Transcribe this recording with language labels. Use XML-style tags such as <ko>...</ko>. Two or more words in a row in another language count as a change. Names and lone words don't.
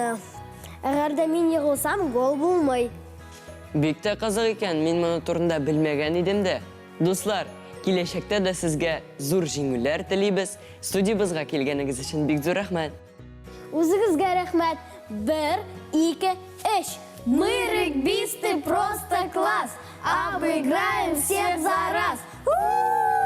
<uz>Agarda men yig'ilsam gol bo'lmay. Bekta qiziq ekan, men buni turida bilmagan edim-da. Do'stlar, kelajakda da sizga zo'r jenglar tilaymiz. Studiyamizga kelganingiz uchun bek zo'r rahmat. O'zingizga rahmat. 1, 2, 3.</uz> <ru>Мы регбисты просто класс. Обыграем всех за раз.</ru>